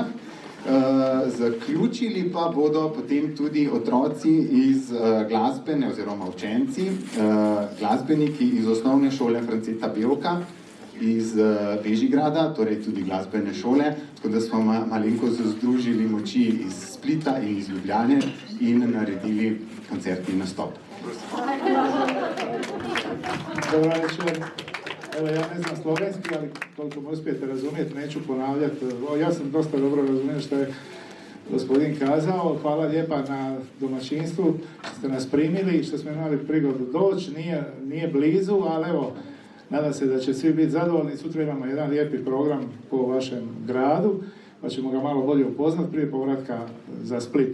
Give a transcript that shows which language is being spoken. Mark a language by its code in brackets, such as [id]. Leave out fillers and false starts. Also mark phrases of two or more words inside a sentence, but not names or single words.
[sl] Zaključili pa bodo potem tudi otroci iz glasbene oziroma učenci, glasbeniki iz osnovne šole Franceta Bevka iz Bežigrada, torej tudi glasbene šole, tako da smo malenkost združili moči iz Splita in iz Ljubljane in naredili koncertni nastop. [hr] Dobro večer. Evo, ja ne znam slovenski, ali koliko me uspijete razumjeti, neću ponavljati. Ja sam dosta dobro razumijem što je gospodin kazao. Hvala lijepa na domaćinstvu što ste nas primili i što smo imali prigodu doći. Nije blizu, ali evo, nadam se da će svi biti zadovoljni. Sutra imamo jedan lijepi program po vašem gradu, pa ćemo ga malo bolje upoznati prije povratka za Split.